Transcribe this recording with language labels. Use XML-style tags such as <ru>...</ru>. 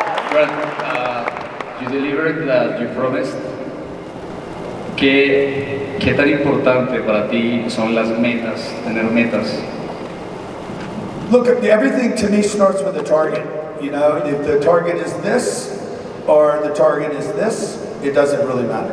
<en>Grant, you delivered that you promised.</en> <es>¿Qué tan importante para ti son las metas, tener metas?</es> <en>Look, everything to me starts with a target. You know, if the target is this or the target is this, it doesn't really matter.</en>